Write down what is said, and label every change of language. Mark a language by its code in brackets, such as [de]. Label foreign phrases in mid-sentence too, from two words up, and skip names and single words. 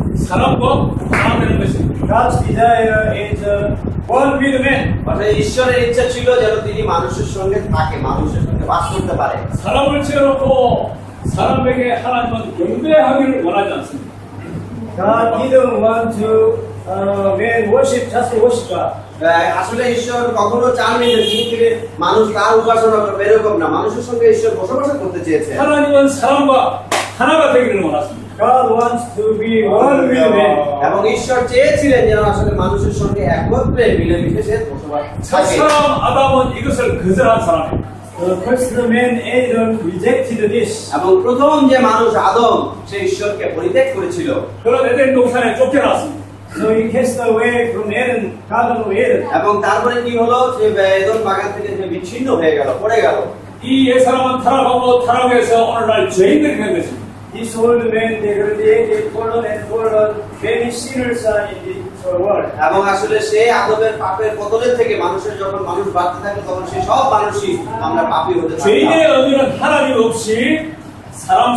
[ko] 사람과 하나되는 것입니다. [en] God's desire is one with man. [bn] অর্থাৎ ঈশ্বরের ইচ্ছা ছিল যেন তিনি মানুষের সঙ্গে থাকে, মানুষের সঙ্গে বাস করতে পারে। [ko] 사람을 지어놓고 사람에게 하나님은 경배하기를 원하지 않습니다. [en] God didn't want to man worship, just worship God. [bn] আসলে ঈশ্বর কখনো চাননি যে পৃথিবীতে মানুষ তার উপাসনা করবে, এরকম না। মানুষের সঙ্গে ঈশ্বর বসবাস করতে চেয়েছে। [ko] 하나님은 사람과 하나가 되기를 원하십니다. [en] God wants to be one with man. [bn] এবং ঈশ্বর চেয়েছিলেন যেন আসলে মানুষের সঙ্গে একত্রে মিলেমিশে বসবাস থাকে। [ko] 첫사람 아담은 이것을 거절한 사람입니다. [en] The first man Adam rejected this. [bn] এবং প্রথম যে মানুষ আদম সে ঈশ্বরকে পরিত্যাগ করেছিল। [ko] 그런 에덴 동산에 쫓겨났습니다. [en] So he cast away from Eden, Garden of Eden. [bn] এবং তারপরে কি হলো, সে এদম বাগান থেকে সে বিচ্ছিন্ন হয়ে গেল, পড়ে গেল। [ko] 이 옛사람은 타락하고 타락해서 오늘날 죄인들이 된 것입니다. [en] This old man degraded, fallen and fallen. Many sinners are in this world. [bn] এবং আসলে সে আদমের পাপের পতনের থেকে মানুষের যখন মানুষ বাড়তে থাকে তখন সে সব মানুষই আমরা পাপী হতে থাকি। [ko] 죄인의 의미는 하나님 없이 사람